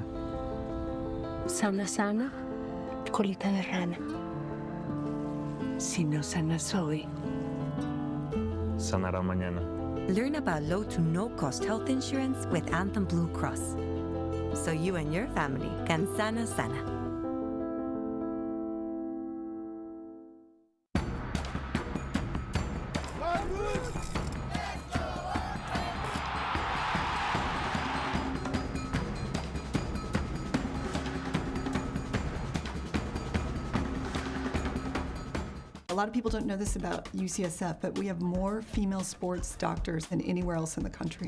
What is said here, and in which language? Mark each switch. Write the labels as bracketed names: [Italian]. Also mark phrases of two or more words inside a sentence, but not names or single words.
[Spanish] Sana, sana, colita de rana. Si no sanas hoy, Sanará mañana. [English] Learn about low to no-cost health insurance with Anthem Blue Cross, so you and your family can [Spanish] sana sana. [English] A lot of people don't know this about UCSF, but we have more female sports doctors than anywhere else in the country.